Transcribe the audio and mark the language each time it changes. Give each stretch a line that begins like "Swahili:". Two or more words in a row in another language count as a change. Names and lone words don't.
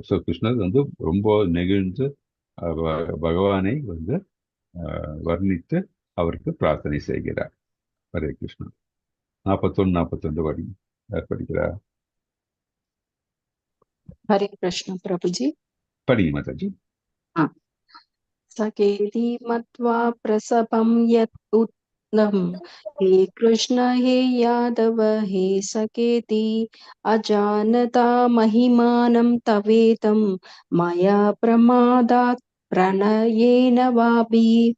Tamil: ஸோ கிருஷ்ணர் ரொம்ப நெகிழ்ந்து பகவானை வர்ணித்து அவருக்கு பிரார்த்தனை செய்கிறார். ஹரே கிருஷ்ணா. 41, 42 வரி யார் படிக்கிறார்?
Sanskrit: हरे कृष्ण प्रभुजी.
Tamil: படிங்க மாதாஜி.
Sanskrit: सकेति मत्वा प्रसभं यत् उत्तम हे कृष्ण हे यादव हे सकेति अजानता महिमानं तवेदं मया प्रमादात् प्रणयेन वापि